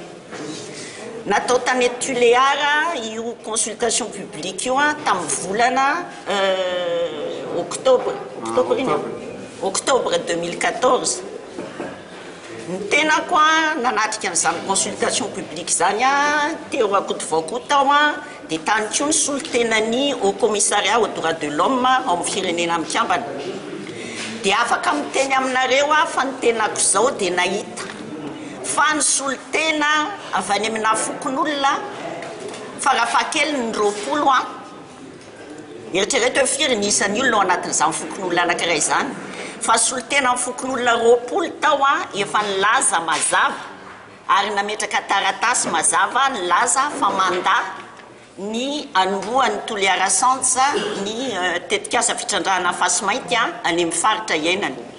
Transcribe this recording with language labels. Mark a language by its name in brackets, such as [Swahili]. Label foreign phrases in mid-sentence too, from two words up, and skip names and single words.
[Malagasy] Natao tany Tuleara io [French] consultation publique [Malagasy] io tamin'ny volana octobre 2014. Ny tena koa nanatrika an'izany [French] consultation publique [Malagasy] zany teo akotovako tao dia tany koa ny solotenany [French] au commissariat aux droits de l'homme [Malagasy] ao amin'ny firenena mikambana. Dia afaka miteny aminareo fa ny tenako zao dia nahita fa ny solotena avy any amina fokon'olona farafakely ny 20 eritrereto hoe firy ny isan'ny olona ao anatin'izany fokon'olona anankiray izany fa solotena amin'ny fokon'olona 20 tao efa nilaza mazava ary nametraka taratasy mazava nilaza fa manda ny anomboan'ny Toliara Centre ny tetikasa fitrandrahana Fasimainty any amin'ny faritra iainana.